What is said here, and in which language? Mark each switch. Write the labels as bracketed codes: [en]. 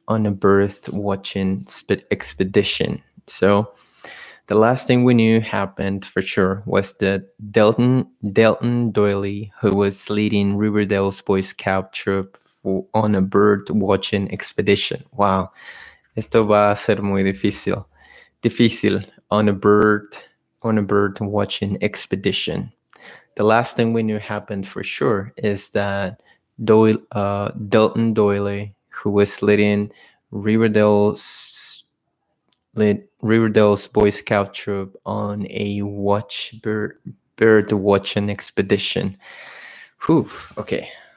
[en] On a bird watching expedition. So the last thing we knew happened for sure was that Delton Doily, who was leading Riverdale's Boy Scout troop on a bird watching expedition. [es] Wow, esto va a ser muy difícil. [en] On a bird watching expedition. The last thing we knew happened for sure is that Delton Doily, who was leading Riverdale's led Riverdale's Boy Scout troop on a bird watching expedition. Whew, okay.